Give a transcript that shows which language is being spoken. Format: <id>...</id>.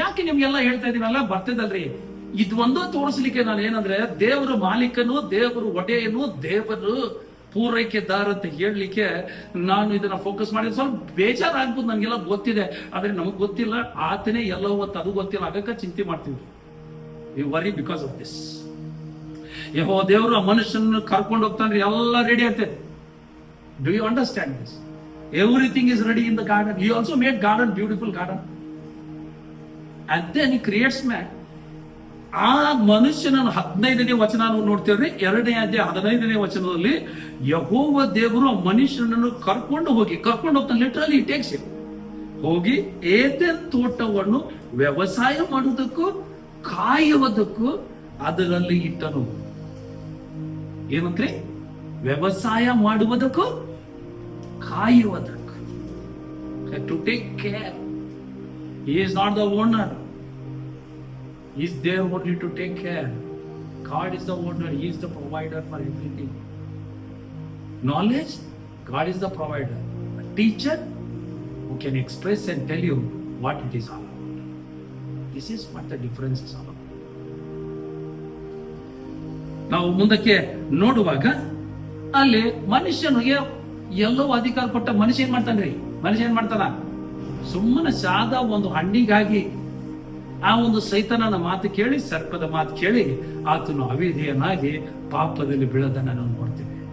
<kn>ಯಾಕೆ ನಿಮ್ಗೆಲ್ಲ ಹೇಳ್ತಾ ಇದೀವಲ್ಲ, ಬರ್ತದಲ್ರಿ. ಇದು ಒಂದು ತೋರಿಸ್ಲಿಕ್ಕೆ ನಾನು ಏನಂದ್ರೆ, ದೇವರು ಮಾಲೀಕನು, ದೇವರು ಒಡೆಯನು, ದೇವರು ಪೂರೈಕೆದಾರ ಅಂತ ಹೇಳಲಿಕ್ಕೆ ನಾನು ಇದನ್ನ ಫೋಕಸ್ ಮಾಡಿದ್ರೆ ಸ್ವಲ್ಪ ಬೇಜಾರಾಗ್ಬೋದು. ನನ್ಗೆಲ್ಲ ಗೊತ್ತಿದೆ, ಆದ್ರೆ ನಮಗ್ ಗೊತ್ತಿಲ್ಲ. ಆತನೇ ಎಲ್ಲವೂ ಅಂತ ಅದು ಗೊತ್ತಿಲ್ಲ, ಆಗಕ್ಕ ಚಿಂತೆ ಮಾಡ್ತೀವಿ.</kn> <en>We worry because of this.</en> <kn>ದೇವರು ಆ ಮನುಷ್ಯನ ಕರ್ಕೊಂಡು ಹೋಗ್ತಾನೆ, ಎಲ್ಲ ರೆಡಿ ಆಗ್ತದೆ.</kn> <en>Do you understand this? Everything is ready in the garden. He also made garden, beautiful garden. And then he creates man.</en> <kn>ಆ ಮನುಷ್ಯನನ್ನು 15ನೇ ವಚನ ನಾವು ನೋಡ್ತೇವ್ರಿ. 2ನೇ ಅಧ್ಯಾಯ 15ನೇ ವಚನದಲ್ಲಿ ಯೆಹೋವ ದೇವರು ಆ ಮನುಷ್ಯನನ್ನು ಕರ್ಕೊಂಡು ಹೋಗ್ತಾನೆ.</kn> <en>Literally takes it.</en> <kn>ಹೋಗಿ ಏದೆನ್ ತೋಟವನ್ನು ವ್ಯವಸಾಯ ಮಾಡುವುದಕ್ಕೂ ಕಾಯುವುದಕ್ಕೂ ಅದರಲ್ಲಿ ಇಟ್ಟನು. ಏನಂದ್ರೆ ವ್ಯವಸಾಯ ಮಾಡುವುದಕ್ಕೂ ಕಾಯುವುದಕ್ಕೂ.</kn> <en>To take care. He is not the owner. He is there only to take care. God is the owner. He is the provider for everything. Knowledge, God is the provider. A teacher who can express and tell you what it is all about. This is what the difference is all about.</en> <kn>ನಾವು ಮುಂದಕ್ಕೆ ನೋಡುವಾಗ ಅಲ್ಲಿ ಮನುಷ್ಯನಿಗೆ ಎಲ್ಲವೂ ಅಧಿಕಾರ ಕೊಟ್ಟ ಮನುಷ್ಯ ಏನ್ ಮಾಡ್ತಾನ? ಸುಮ್ಮನೆ ಸಾದ ಒಂದು ಹಣ್ಣಿಗಾಗಿ ಆ ಒಂದು ಸೈತಾನನ ಮಾತು ಕೇಳಿ, ಸರ್ಪದ ಮಾತು ಕೇಳಿ ಆತನು ಅವಿಧೇಯನಾಗಿ ಪಾಪದಲ್ಲಿ ಬೀಳೋದನ್ನ ನಾವು ನೋಡ್ತೇವೆ.</kn>